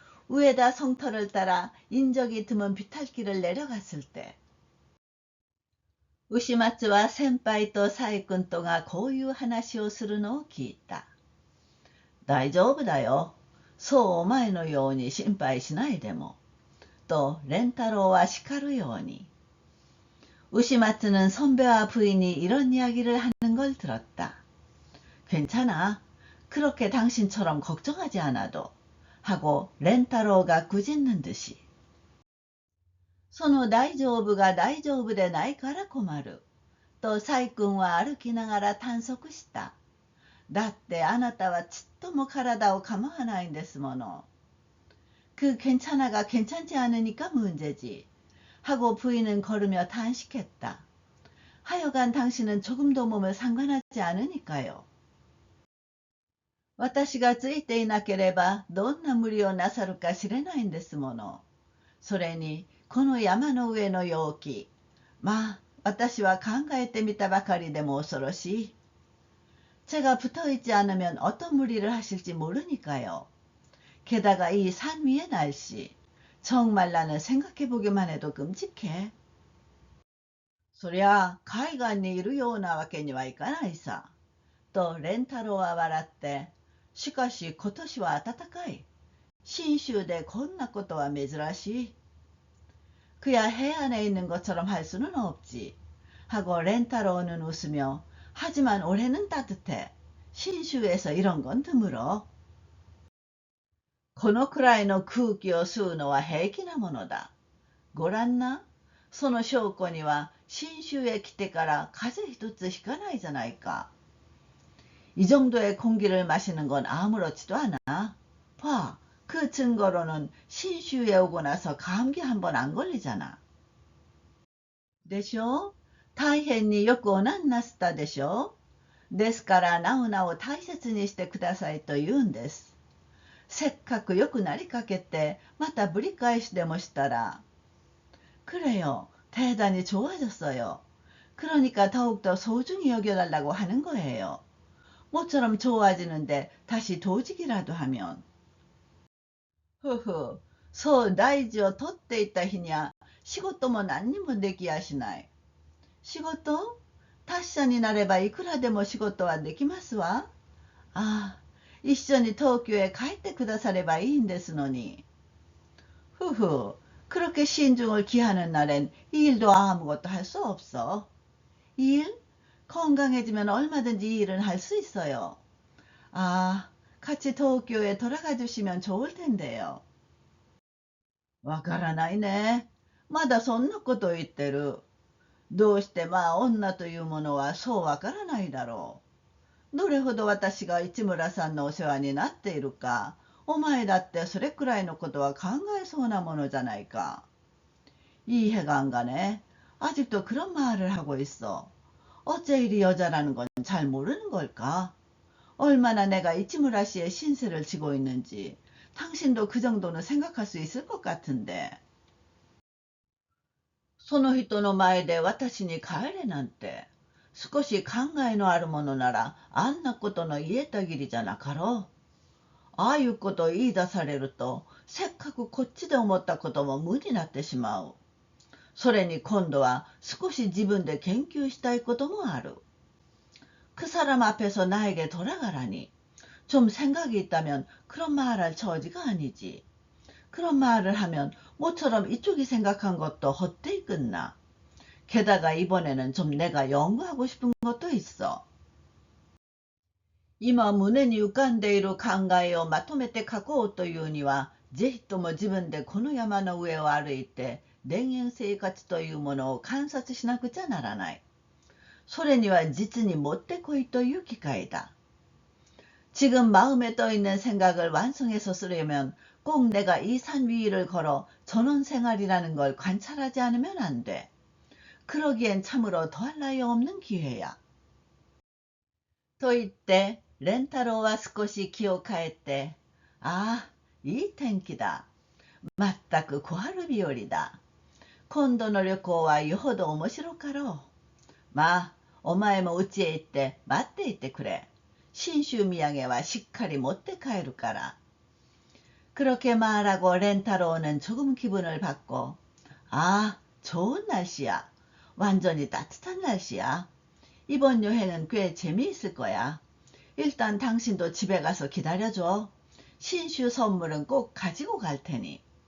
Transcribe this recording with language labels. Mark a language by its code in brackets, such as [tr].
[ko] 우에다 성터를 따라 인적이 드문 비탈길을 내려갔을 때 우시마츠와 [ja] 先輩とサイ君とがこういう話をするのを聞いた。大丈夫だよ。そうお前のように心配しないでも。 [ko] 또 렌타로와 시카루 요원이 우시마츠는 선배와 부인이 이런 이야기를 하는 걸 들었다. 괜찮아. 그렇게 당신처럼 걱정하지 않아도 하고 렌타로가 꾸짖는 듯이 [ja] その大丈夫が大丈夫でないから困る。とサイ君は歩きながら探索した。だってあなたはちっとも体を構わないんですもの。 [ko] 그 괜찮아가 괜찮지 않으니까 문제지. 하고 부인은 걸으며 탄식했다. 하여간 당신은 조금도 몸을 상관하지 않으니까요. [ja] 私がついていなければどんな無理をなさるか知れないんですもの。それにこの山の上の陽気。まあ私は考えてみたばかりでも恐ろしい。 [ko] 제가 붙어있지 않으면 어떤 무리를 하실지 모르니까요. 게다가 이 산 위의 날씨, 정말 나는 생각해보기만 해도 끔찍해. [ja] そりゃ海岸にいるようなわけにはいかないさ。とレンタロウは笑って、しかし今年は暖かい。信州でこんなことは珍しい。 [ko] 그야 해안에 있는 것처럼 할 수는 없지. 하고 렌타로우는 웃으며 하지만 올해는 따뜻해. 신주에서 이런 건 드물어. [ja] このくらいの空気を吸うのは平気なものだ。ごらんな。その証拠には信州へ来てから風邪一つひかないじゃないか。 [ko] 이 정도의 공기를 마시는 건 아무렇지도 않아. 봐, 그 증거로는 신주에 오고 나서 감기 한 번 안 걸리잖아. [ja] でしょ？大変によくおなんなすったでしょ？ですからナウナを大切にしてくださいと言うんです。せっかくよくなりかけてまたぶり返しでもしたら [ko] 그래요. 대단히 좋아졌어요. 그러니까 더욱더 소중히 여겨달라고 하는 거예요. 모처럼 좋아지는데 다시 도지기라도 하면. [ja] 흐흐, 소 나이지を取っていた日にゃ仕事も何にもできやしない。仕事？達者になればいくらでも仕事はできますわ。ああ、一緒に東京へ帰ってくださればいいんですのに。 [ko] 후후, 그렇게 신중을 기하는 날엔 이 일도 아무것도 할 수 없어. 일? 건강해지면 얼마든지 이 일은 할 수 있어요. 아, 같이 도쿄에 돌아가 주시면 좋을 텐데요. [ja] わからないね。まだそんなこと言ってる。どうしてまあ女というものはそうわからないだろう。どれほど私が市村さんのお世話になっているか、お前だってそれくらいのことは考えそうなものじゃないか。 [ko] 이해가 안 가네. 아직도 그런 말을 하고 있어. 어째 이리 여자라는 건 잘 모르는 걸까? 얼마나 내가 이치무라 씨의 신세를 지고 있는지 당신도 그 정도는 생각할 수 있을 것 같은데. [ja] その人の前で私に帰れなんて、少し考えのあるものならあんなことの言えたぎりじゃなかろう。ああいうことを言い出されると、せっかくこっちで思ったことも無になってしまう。それに今度は少し自分で研究したいこともある。 [ko] 그 사람 앞에서 나에게 돌아가라니. 좀 생각이 있다면 그런 말할 처지가 아니지. 그런 말을 하면 모처럼 이쪽이 생각한 것도 헛되이 끝나. 게다가 이번에는 좀 내가 연구하고 싶은 것도 있어. [ja] 今胸に浮かんでいる考えをまとめて書こうというには、ぜひとも自分でこの山の上を歩いて田園生活というものを観察しなくちゃならない。それには実にもってこいという機会だ。 [ko] 지금 마음에 떠있는 생각을 완성해서 쓰려면 꼭 내가 이 산 위를 걸어 전원 생활이라는 걸 관찰하지 않으면 안 돼. 그러기엔 참으로 더할 나위 없는 기회야. [ja] と言って、レンタロウは少し気を変えて、ああ、いい天気だ。まったく小春日和だ。今度の旅行はよほど面白かろう。まあ、お前も家へ行って待っていてくれ。信州土産はしっかり持って帰るから. [ko] 그렇게 말하고 렌타로우는 조금 기분을 받고, 아, 좋은 날씨야. 완전히 따뜻한 날씨야. 이번 여행은 꽤 재미있을 거야. 일단 당신도 집에 가서 기다려줘. 신슈 선물은 꼭 가지고 갈 테니.